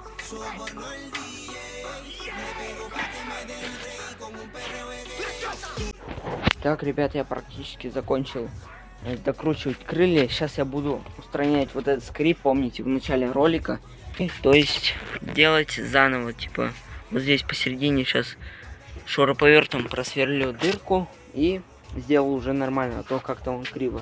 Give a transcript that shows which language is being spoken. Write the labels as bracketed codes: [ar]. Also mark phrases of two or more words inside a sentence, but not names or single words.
[es] Soborno el DJ, me pego pa' que me den rey con un perreo de. [ru] Так, ребят, я практически закончил докручивать крылья. Сейчас я буду устранять вот этот скрип, помните, в начале ролика. И, то есть делать заново, типа вот здесь посередине сейчас шуруповертом просверлю дырку и сделал уже нормально, а то как-то он криво.